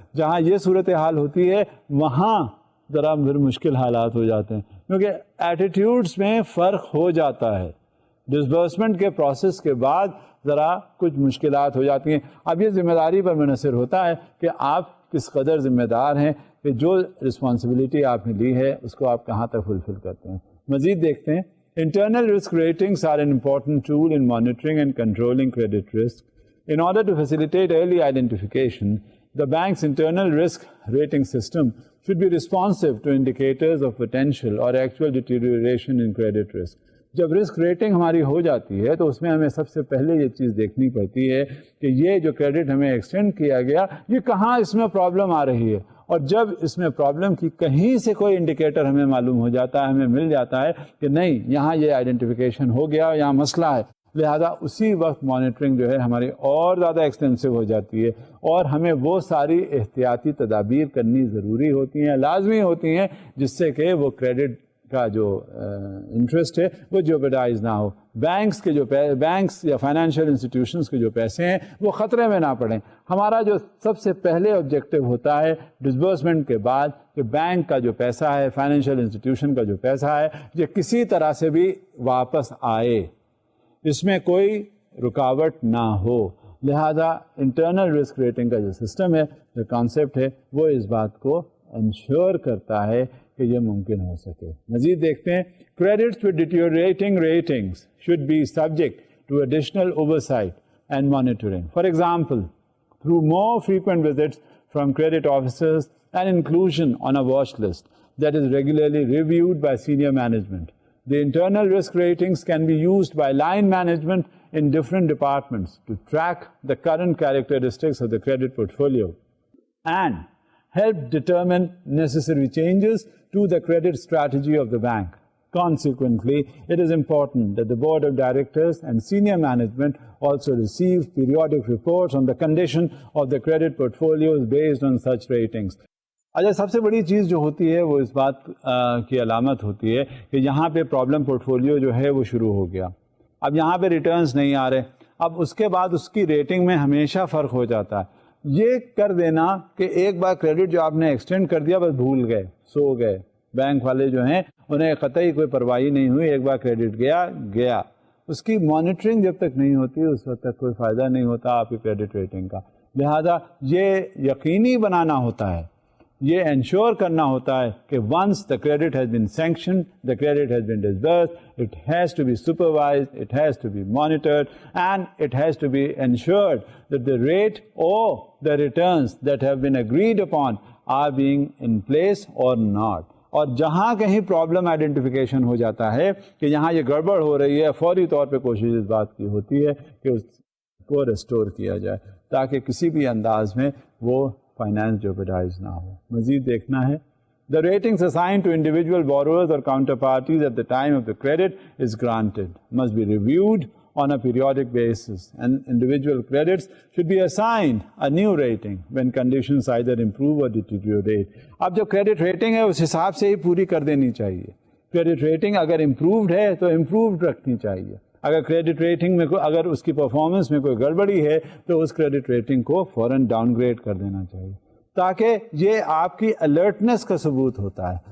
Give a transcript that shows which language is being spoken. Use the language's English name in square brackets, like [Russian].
[Urdu] جہاں یہ صورتحال ہوتی ہے وہاں ذرا پھر مشکل حالات ہو جاتے ہیں کیونکہ ایٹیٹیوڈس میں فرق ہو جاتا ہے. ڈسبرسمنٹ کے پروسیس کے بعد ذرا کچھ مشکلات ہو جاتی ہیں. اب یہ ذمہ داری پر منحصر ہوتا ہے کہ آپ کس قدر ذمہ دار ہیں کہ جو رسپانسبلٹی آپ نے لی ہے اس کو آپ کہاں تک فلفل کرتے ہیں. مزید دیکھتے ہیں. [English] Internal risk ratings are an important tool in monitoring and controlling credit risk. In order to facilitate early identification, the bank's internal risk rating system should be responsive to indicators of potential or actual deterioration in credit risk. [Urdu] جب risk rating ہماری ہو جاتی ہے تو اس میں ہمیں سب سے پہلے یہ چیز دیکھنی پڑتی ہے کہ یہ جو کریڈٹ ہمیں ایکسٹینڈ کیا گیا یہ کہاں اس میں پرابلم آ رہی ہے. اور جب اس میں پرابلم کی کہیں سے کوئی انڈیکیٹر ہمیں معلوم ہو جاتا ہے, ہمیں مل جاتا ہے کہ نہیں یہاں یہ آئیڈینٹیفیکیشن ہو گیا, یہاں مسئلہ ہے, لہذا اسی وقت مانیٹرنگ جو ہے ہماری اور زیادہ ایکسٹینسو ہو جاتی ہے اور ہمیں وہ ساری احتیاطی تدابیر کرنی ضروری ہوتی ہیں, لازمی ہوتی ہیں, جس سے کہ وہ کریڈٹ کا جو انٹرسٹ ہے وہ جوبرڈائز نہ ہو. بینکس یا فائنینشیل انسٹیٹیوشنس کے جو پیسے ہیں وہ خطرے میں نہ پڑیں. ہمارا جو سب سے پہلے آبجیکٹو ہوتا ہے ڈسبرسمنٹ کے بعد کہ بینک کا جو پیسہ ہے, فائنینشیل انسٹیٹیوشن کا جو پیسہ ہے, یہ کسی طرح سے بھی واپس آئے, اس میں کوئی رکاوٹ نہ ہو. لہذا انٹرنل رسک ریٹنگ کا جو سسٹم ہے, جو کانسیپٹ ہے, وہ اس بات کو انشور کرتا ہے کہ یہ ممکن ہو سکے. مزید دیکھتے ہیں. [English] Credits with deteriorating ratings should be subject to additional oversight and monitoring. For example, through more frequent visits from credit officers and inclusion on a watch list that is regularly reviewed by senior management. The internal risk ratings can be used by line management in different departments to track the current characteristics of the credit portfolio and help determine necessary changes to the credit strategy of the bank. Consequently, it is important that the board of directors and senior management also receive periodic reports on the condition of the credit portfolios based on such ratings. [Urdu] اچھا, سب سے بڑی چیز جو ہوتی ہے وہ اس بات کی علامت ہوتی ہے کہ یہاں پہ پرابلم پورٹ فولیو جو ہے وہ شروع ہو گیا. اب یہاں پہ ریٹرنز نہیں آ رہے, اب اس کے بعد اس کی ریٹنگ میں ہمیشہ فرق ہو جاتا ہے. یہ کر دینا کہ ایک بار کریڈٹ جو آپ نے ایکسٹینڈ کر دیا بس بھول گئے, سو گئے. بینک والے جو ہیں انہیں قطعی کوئی پرواہی نہیں ہوئی, ایک بار کریڈٹ گیا. اس کی مانیٹرنگ جب تک نہیں ہوتی اس وقت تک کوئی فائدہ نہیں ہوتا آپ کی کریڈٹ ریٹنگ کا. لہذا یہ یقینی بنانا ہوتا ہے یہ انشور کرنا ہوتا ہے کہ [English] Once the credit has been sanction, the credit has been disbursed, it has to be supervised, it has to be monitored, and it has to be ensured that the rate اور the returns that have been agreed upon are being in place or not. [Urdu] اور جہاں کہیں problem identification ہو جاتا ہے کہ یہاں یہ گڑبڑ ہو رہی ہے, فوری طور پہ کوشش اس بات کی ہوتی ہے کہ اس کو ریسٹور کیا جائے تاکہ کسی بھی انداز میں وہ فائنانس جوپیڈائز نہ ہو. مزید دیکھنا ہے [English] the ratings assigned to individual borrowers or counterparties at the time of the credit is granted must be reviewed on a periodic basis, and individual credits should be assigned a new rating when conditions either improve or deteriorate. [Urdu] اب جو credit rating ہے اس حساب سے ہی پوری کر دینی چاہیے. Credit rating اگر امپرووڈ ہے تو امپرووڈ رکھنی چاہیے. اگر کریڈٹ ریٹنگ میں اگر اس کی پرفارمنس میں کوئی گڑبڑی ہے تو اس کریڈٹ ریٹنگ کو فوراً ڈاؤن گریڈ کر دینا چاہیے, تاکہ یہ آپ کی الرٹنس کا ثبوت ہوتا ہے.